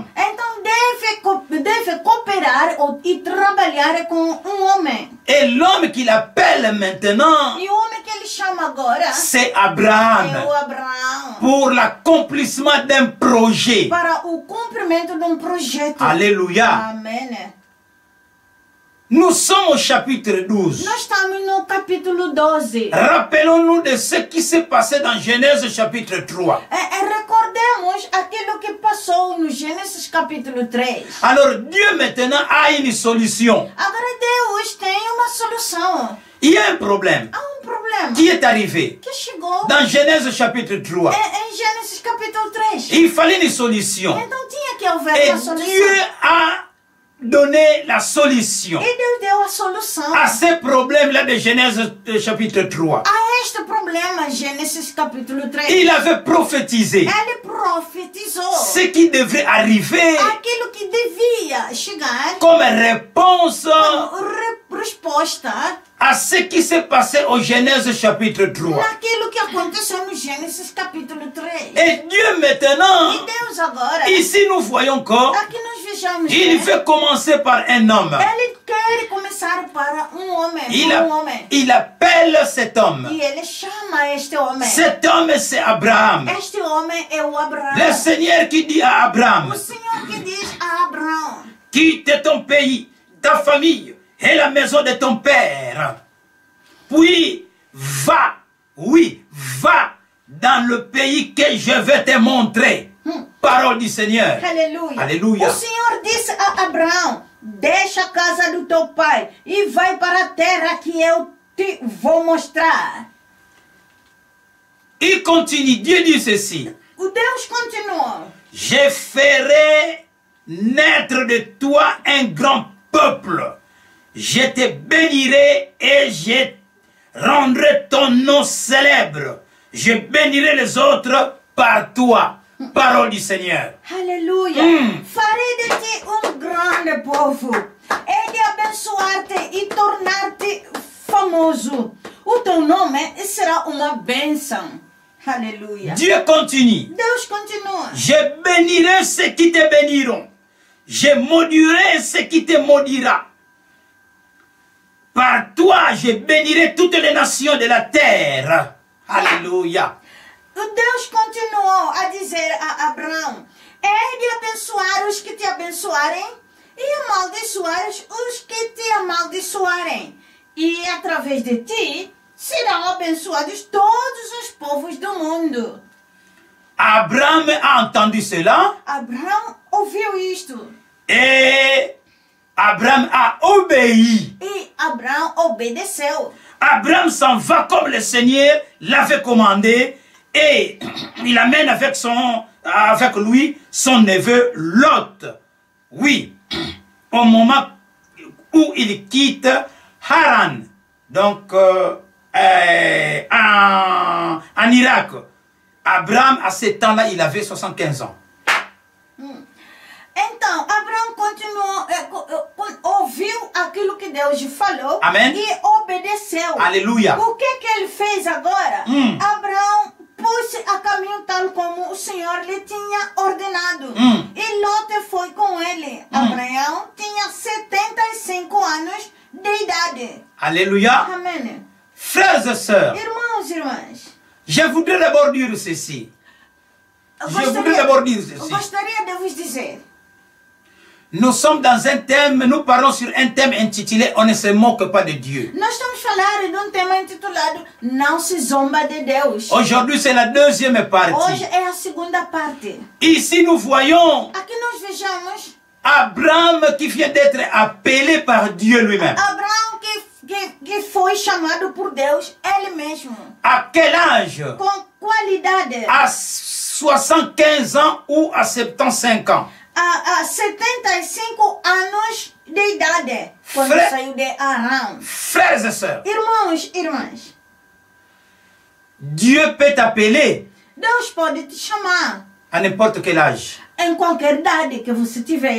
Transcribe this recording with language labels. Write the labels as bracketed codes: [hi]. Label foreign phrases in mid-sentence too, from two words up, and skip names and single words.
[pt] Então deve cooperar e trabalhar com homem. [fr] Et l'homme qu'il appelle maintenant, [pt] E o homem que ele chama agora [fr] c'est [pt] é [fr] Abraham. [pt] o Abraão. [fr] Pour l'accomplissement d'un projet. [pt] Para o cumprimento de projeto. [fr] Alléluia. [pt] Amém. [fr] Nous sommes au chapitre 12. [pt] Nós estamos no capítulo 12. [fr] Rappelons-nous de ce qui s'est passé dans Genèse chapitre 3. [pt] Recordemos aquilo que passou no Gênesis capítulo 3. [fr] Alors Dieu maintenant a une solution. [pt] Agora Deus tem uma solução. [fr] Il y a un problème [pt] Há problema [fr] qui est arrivé [pt] que chegou [fr] dans Genèse chapitre 3. [pt] em Gênesis capítulo 3. [fr] Il fallait une solution. [pt] Então tinha que haver [fr] Et [pt] uma solução. [fr] Dieu a donné la solution [pt] E Deus deu a solução [fr] à ce problème-là de Genèse chapitre 3. [pt] a este problema, Gênesis capítulo 3. [fr] Il avait prophétisé [pt] Ele profetizou [fr] ce qui devrait arriver [pt] aquilo que devia chegar [fr] comme réponse [pt] como resposta [fr] à ce qui s'est passé au Genèse chapitre 3. [pt] naquilo que aconteceu no Gênesis capítulo 3. [fr] Et Dieu maintenant, [pt] E Deus agora, [fr] ici nous voyons encore, [pt] aqui nós vejamos, [fr] il veut commencer par un homme. [pt] ele quer começar para homem, homem. [fr] Il appelle cet homme. [pt] E ele chama este homem. [fr] Cet homme, c'est Abraham. [pt] Este homem é o Abraão. [fr] Le Seigneur qui dit à Abraham, [pt] O Senhor que diz a Abraão, [fr] quitte ton pays, ta famille et la maison de ton père. Puis va, oui, va dans le pays que je vais te montrer. Parole du Seigneur. [pt] aleluia. Aleluia. O Senhor disse a Abraão, deixa a casa do teu pai e vai para a terra que eu te vou mostrar. [fr] Il continue, Dieu dit ceci. [pt] O Deus continuou. [fr] Je ferai naître de toi un grand peuple. Je te bénirai et je rendrai ton nom célèbre. Je bénirai les autres par toi. Parole du Seigneur. [pt] Aleluia. Farei de ti grande povo. Hei de abençoar-te e tornar-te famoso. O teu nome será uma bênção. Aleluia. [fr] Dieu continue. [pt] Deus continua. [fr] Je bénirai ceux qui te béniront. Je maudirai ceux qui te maudira. Par toi, je bénirai toutes les nations de la terre. Alléluia. [pt] Deus continuou a dizer a Abraão, hei de abençoar os que te abençoarem e amaldiçoar os que te amaldiçoarem. E através de ti serão abençoados todos os povos do mundo. [fr] Abraham a entendu cela. [pt] Abraão ouviu isto. [fr] Et Abraham a obéi. [pt] E Abraão obedeceu. [fr] Abraham s'en va comme le Seigneur l'avait commandé et il amène avec lui son neveu Lot. Oui, au moment où il quitte Haran, donc en Irak. Abraham, à ce temps-là, il avait 75 ans. [pt] Então, Abraão continuou, ouviu aquilo que Deus falou. Amém. E obedeceu. Aleluia. O que ele fez agora? Abraão pôs-se a caminho tal como o Senhor lhe tinha ordenado. E Lote foi com ele. Abraão tinha 75 anos de idade. [fr] Alléluia. [pt] Amém. [fr] Frères et sœurs, [pt] Irmãos e irmãs, [fr] je voudrais d'abord dire ceci. [pt] eu [fr] Je voudrais d'abord dire ceci. [pt] gostaria de vos dizer. [fr] Nous sommes dans un thème, nous parlons sur un thème intitulé « On ne se moque pas de Dieu ». [pt] Nós estamos falando de tema intitulado Não se zomba de Deus. [fr] Aujourd'hui, c'est la deuxième partie. [pt] Hoje é a segunda parte. [fr] Ici, nous voyons [pt] Aqui nós vejamos [fr] Abraham qui vient d'être appelé par Dieu lui-même. [pt] Abraão que foi chamado por Deus, ele mesmo. [fr] À quel âge? [pt] Com qualidade. [fr] À 75 ans ou à 75 ans? [pt] A 75 anos de idade, quando saiu de Arã. [fr] Frères et sœurs, [pt] Irmãos, irmãs, [fr] Dieu peut t'appeler [pt] Deus pode te chamar [fr] à n'importe quel âge. [pt] em qualquer idade que você tiver.